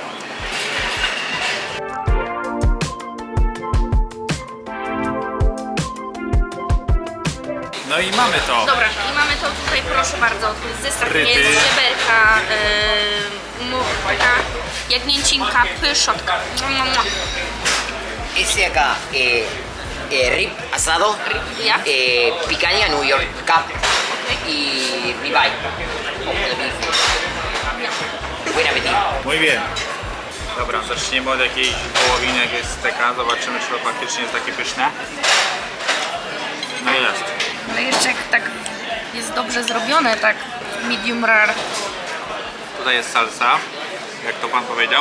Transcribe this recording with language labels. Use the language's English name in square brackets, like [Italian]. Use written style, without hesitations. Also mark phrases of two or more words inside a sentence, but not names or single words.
[Polish] No i mamy to. Dobra, i mamy to tutaj, proszę bardzo, to jest zestaw Fryty. mięs, żeberka, taka jagnięcinka, pyszotka. [Spanish] Ese acá, rib asado, [Polish] Ja? [Spanish] picaña New York Cup y ribeye. El beef. Buen apetito. Muy bien. [Polish] Dobra, zaczniemy od jakiejś wołowiny, jak jest steka. Zobaczymy, czy to faktycznie jest takie pyszne. No jest. No jeszcze jak tak jest dobrze zrobione, tak [English] medium rare. [Polish] Tutaj jest salsa, jak to pan powiedział.